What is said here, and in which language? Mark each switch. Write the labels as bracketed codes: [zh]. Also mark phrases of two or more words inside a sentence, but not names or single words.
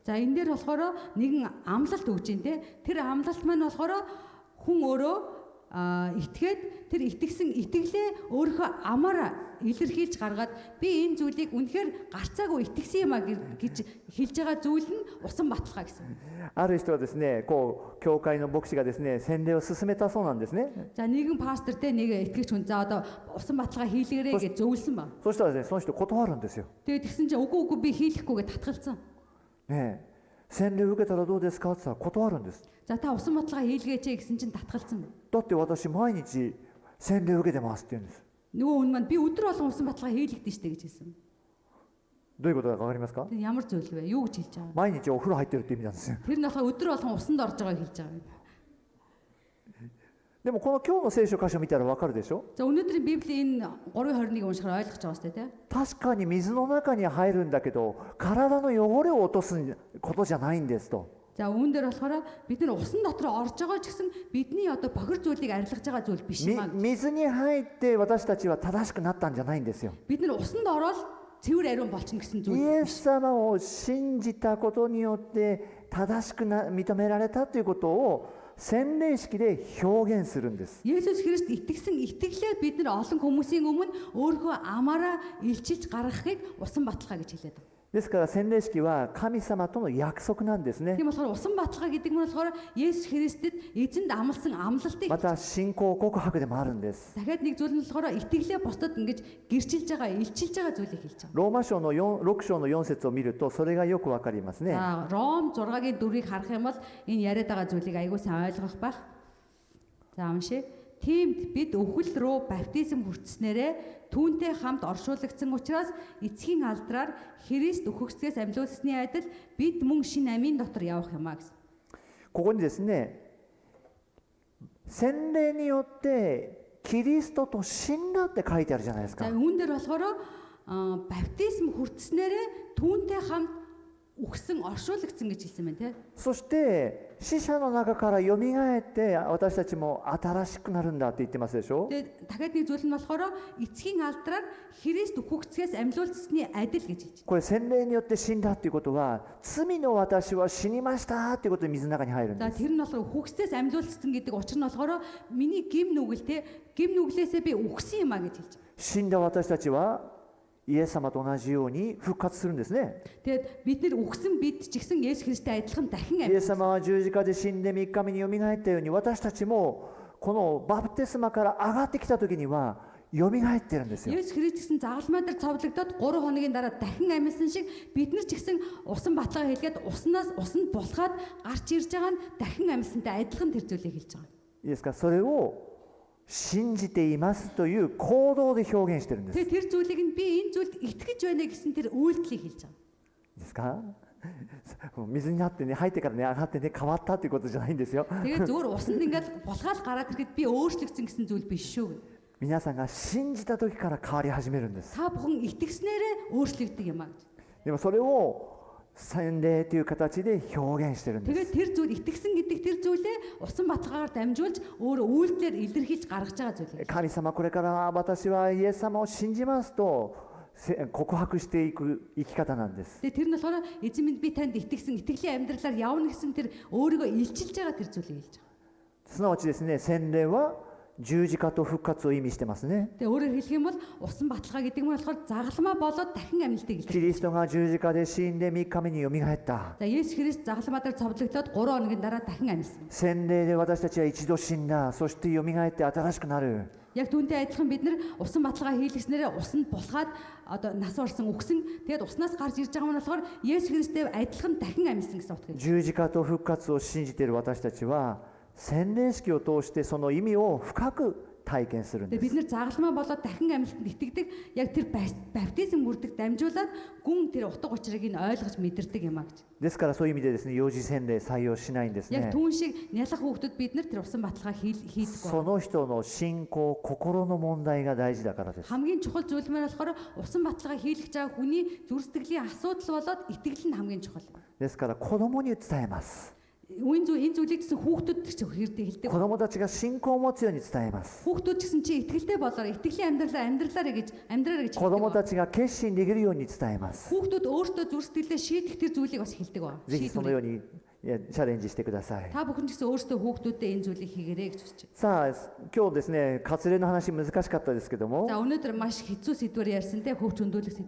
[mn] За энэ дээр болохоор нэгэн амлалт өгч ин тэ тэр амлалт маань болохоор хүн өөрөө итгээд тэр итгэсэн итгэлээ өөрийнхөө амаар илэрхийлж гаргаад би энэ зүйлийг үнэхээр гарцаагүй итгэсэн юм а гэж хэлж байгаа зүйл нь усан баталгаа гэсэн. [ja] ある人はですね、こう教会の牧師がですね、洗礼を勧めたそうなんですね。 [mn] За нэгэн пастор те нэг итгэгч хүн за одоо усан баталгаа хийлгэрээ гэж зөвлөсөн ба. [ja] そしたらですね、その人断るんですよ。 [mn] Тэгээд тэгсэн чинь үгүй би хийлэхгүй гэж татгалцсан. [ja] ねえ、洗礼を受けたらどうですかって言ったら断るんです。 [mn] За та усан баталгаа хийлгээч гэсэн чинь татгалцсан. [ja] だって私毎日洗礼を受けてますって言うんです。 [mn] Нөгөө хүн маань би өдөр болгон усан баталгаа хийлгдэж штэ гэж хэлсэн. [ja] どういうことだかわかりますか？ [mn] Ямар зүйл вэ? Юу гэж хэлж байгаа вэ? [ja] 毎日お風呂入ってるって意味なんですよ。 [mn] Тэр нь болохоор өдөр болгон усанд орж байгааг хэлж байгаа юм. [ja] でもこの今日の聖書箇所見たらわかるでしょ？ [mn] За өнөөдрийн Библийн энэ 3:21 уншихаар ойлгож байгаа сте те. [ja] 確かに水の中に入るんだけど、体の汚れを落とすことじゃないんですと。 [mn] За үүн дээр болохоор бид нар усан дотор орж байгаа ч гэсэн бидний одоо бохир зүйлийг арилгаж байгаа зүйл биш юм аа. [ja] 水に入って私たちは正しくなったんじゃないんですよ。 [mn] Бид нар усанд ороод цэвэр ариун болчихно гэсэн [ja] イ [mn] зүйл. [ja] エス様を信じたことによって正しく認められたということを洗礼式で表現するんです。 [mn] Есүс Христ итгэсэн итгэлээр бид нар олон хүмүүсийн өмнө өөрийнхөө амаараа илчилж гаргахыг усан баталгаа гэж хэлээд байна. [ja] ですから洗礼式は神様との約束なんですね。 [mn] Тийм болохоор усан баталгаа гэдэг нь болохоор Есүс Христэд эзэнд амласан амлалтыг [ja] また信仰告白でもあるんです。 [mn] дахиад нэг зүйл нь болохоор итгэлээ бусдад ингэж гэрчилж байгаа, илчилж байгаа зүйлийг хэлж байгаа. [ja] ローマ書の6章の4節を見るとそれがよくわかりますね。 [mn] За Ром 6-гийн 4-ыг харах юм бол энэ яриад байгаа зүйлийг аягүй сайн ойлгох байх. За уншия. Тиймд бид өвхөл рүү баптизм хүртснээрээ түүнтэй хамт оршуулгдсан учраас эцгийн алдраар Христ үхэгсгээс амьлуулсны адил бид мөн шинэ амийн дотор явах юм а гэсэн. [ja] ここにですね、洗礼によってキリストと死んだって書いてあるじゃないですか。 [mn] За үүн дээр болохоор баптизм хүртснээрээ түүнтэй хамт үхсэн оршуулгдсан гэж хэлсэн байна те. [ja] そして死者の中からよみがえって私たちも新しくなるんだって言ってますでしょ。 [mn] Тэгээд дахиад нэг зүйл нь болохоор эцгийн алдраар Христ үхэгцгээс амьлуулсны адил гэж хэлж. [ja] これ洗礼によって死んだっていうことは罪の私は死にましたっていうことで水の中に入るん [mn] За [ja] です。 [mn] тэр нь болохоор үхэгцээс амьлуулсан гэдэг учир нь болохоор миний гим нүгэл те гим нүглээсээ би үхсэн юм а гэж хэлж. [ja] 死んだ私たちはイエス様と同じように復活するんですね。 [mn] Тэгээд бид нэр үхсэн бид ч гэсэн Есүс Христтэй адилхан дахин [ja] イエス [mn] амьд. [ja] 様は十字架で死んで3日目によみがえったように私たちもこのバプテスマから上がってきた時にはよみがえってるんですよ。 [mn] Есүс Христ гэсэн загалмай дээр цовдлогдоод 3 хоногийн дараа дахин амьсан шиг бид нар ч гэсэн усан баталгаа хийлгээд усанд булхаад гарч ирж байгаа нь дахин амьсантай адилхан тэр зүйлийг хэлж байгаа. [ja] いいですか。それを信じていますという行動で表現してるんです。いい [mn] Тэгээд тэр зүйлийг нь би энэ зүйлд итгэж байна гэсэн тэр үйлдэлийг хэлж байгаа. [ja] ですか。水になってね入ってからね上がってね変わったということじゃないんですよ。 [mn] Тэгээд зөвөр усанд ингээд булхаад гараад ирэхэд би өөрчлөгдсөн гэсэн зүйл биш шүү. [ja] 皆さんが信じた時から変わり始めるんです。 [mn] Та бүхэн итгэснээрээ өөрчлөгдөг юм а гэж. [ja] でもそれを洗礼という形で表現してるんです。 [mn] Тэгээд тэр зүйл итгэсэн гэдэг тэр зүйлээ усан баталгаагаар дамжуулж өөр үйлдэлээр илэрхийлж гаргаж байгаа зүйл. [ja] 神様これから私はイエス様を信じますと告白していく生き方なんです。 [mn] Тэгээд тэр нь болохоор эзэн минь би танд итгэсэн итгэлийн амьдралаар явна гэсэн тэр өөрийгөө илчилж байгаа тэр зүйлийг хэлж байгаа. [ja] すなわちですね、洗礼は十字架と復活を意味してますね。 [mn] Тэгээд өөрөөр хэлэх юм бол усан баталгаа гэдэг нь болохоор загалмаа болоод дахин амьлтыг [ja] キ [mn] хэлдэг. [ja] リストが十字架で死んで3日目によみがえった。 [mn] За Есүс Христ загалмаа дээр цовдлогдоод 3 хоногийн дараа дахин амьсан. [ja] 洗礼で私たちは一度死んだ。そしてよみがえって新しくなる。 [mn] Яг түүнтэй адилхан бид нар усан баталгаа хийлгэснээрээ усанд булхаад одоо нас орсон үхсэн тэгээд уснаас гарч ирж байгаа нь болохоор Есүс Христтэй адилхан дахин амьсан гэсэн утга. [ja] 十字架と復活を信じている私たちは洗礼式を通してその意味を深く体験するんで [mn] Тэгээд бид [ja] す。 [mn] нар загалмаа болоод дахин амьлтанд итгэдэг яг тэр баптизм үрдэг дамжуулаад гүн тэр утга учирыг нь ойлгож мэдэрдэг юм а гэж. [ja] ですからそういう意味でですね、幼児洗礼採用しないんですね。 [mn] Яг түүн шиг нялах хүүхдүүд бид нар тэр усан баталгаа хийдэг. [ja] その人の信仰、心の問題が大事だからです。 [mn] Хамгийн чухал зүйл маань болохоор усан баталгаа хийлгэж байгаа хүний зүрх сэтгэлийн асуудал болоод итгэл нь хамгийн чухал. [ja] ですから子供に伝えます。 [mn] Энэ зүйлийг гэсэн хүүхдүүд ч хэлдэг. [ja] 子供たちが信仰を持つように伝えます。 [mn] Хүүхдүүд ч гэсэн чи итгэлтэй болоор итгэлийн амьдралаараа гэж [ja] 子供たちが決心できるように伝えます。 [mn] Хүүхдүүд өөртөө зүрх сэтгэлдээ шийдэх тэр зүйлийг бас хэлдэг ба. [ja] ぜひそのようにチャレンジしてください。 [mn] Та бүхэн ч гэсэн өөртөө хүүхдүүдтэй энэ зүйлийг хийгээрэй гэж хүсэж байна. [ja] さあ今日ですね、割礼の話難しかったですけども、 [mn] За өнөөдөр маш хэцүү сэдвээр ярьсан те хөвч хөндүүлэх сэдвээр.